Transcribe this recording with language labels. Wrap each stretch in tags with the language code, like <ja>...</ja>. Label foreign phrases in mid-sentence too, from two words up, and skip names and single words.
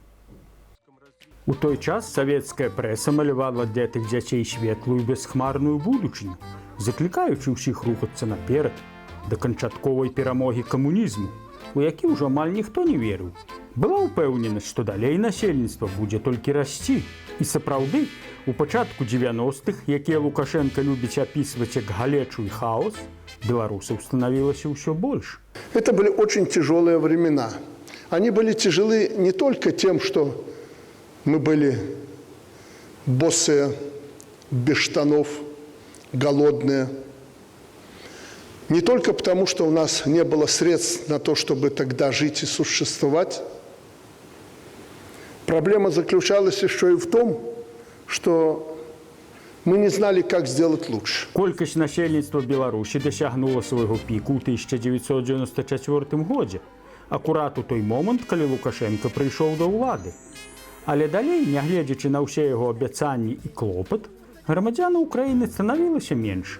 <be>У той час савецкая прэса малявала для тых дзяцей светлую бясхмарную будучыню, заклікаючы ўсіх рухацца наперад да канчатковай перамогі камунізму, у які ўжо амаль ніхто не верыў. Была ўпэўненасць, што далей насельніцтва будзе толькі расці. І сапраўды, у пачатку 90-х, якія Лукашенко любіць апісваць як галечу і хаос, беларусаў становілася ўсё больш.</be> <ru>Это были очень тяжелые времена. Они были тяжелы не только тем, что мы были босые, без штанов, голодные. Не только потому, что у нас не было средств на то, чтобы тогда жить и существовать. Проблема заключалась еще и в том, что мы не знали, как сделать лучше.</ru> <be>Колькасць насельніцтва Беларусі дасягнула свайго піку ў 1994 годзе, акурат у той момант, калі Лукашенко прыйшоў да ўлады. Але далей, нягледзячы на ўсе яго абяцанні і клопат, грамадзянаў Украіны станавілася менш.</be>